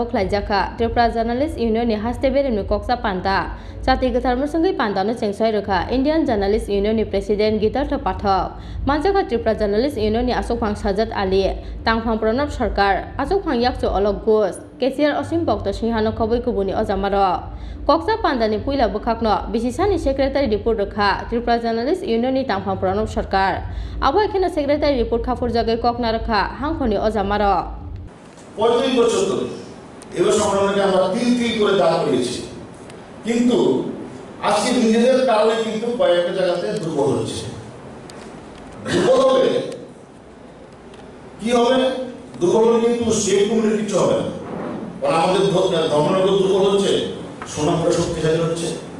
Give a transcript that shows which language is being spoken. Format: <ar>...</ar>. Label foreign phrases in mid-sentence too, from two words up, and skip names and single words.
<trk>Khaijaka Tripura Journalist Union ni haste beremni koksa panda chati ketar musangai panda no chengsai rekha Indian Journalist Union ni President Gitartha Pathak Manjaka Tripura Journalist Union ni Asokphang Sajat Ali Tangphang Pranab Sarkar Asokphang Yakcho Alok Ghosh Kesiar Osim Bokto Singhano khoboi kubuni ojamaro Koksa pandani puila bukhakno Bisisani</trk> <en>Secretary Report</en> <trk>rekha Tripura Journalist Union ni Tangphang Pranab Sarkar abo ekhane</trk> <en>Secretary Report</en> <trk>khapur jagai kokna rekha hangkhoni ojamaro</trk> <bn>35 বছর ধরে এবার সংগ্রামকে আমরা তিল তিল করে দাঁড় করিয়েছি কিন্তু আজকে নিজেদের কারণে কিন্তু কয়েকটা জায়গাতে দুর্বল হচ্ছে দুর্বল হবে কি হবে দুর্বল হলে কিন্তু</bn> <en>state community</en> <bn>কিছু হবে না কারণ আমাদের ধর্মনগর দুর্বল হচ্ছে সোনামুড়া শক্তিশালী হচ্ছে</bn>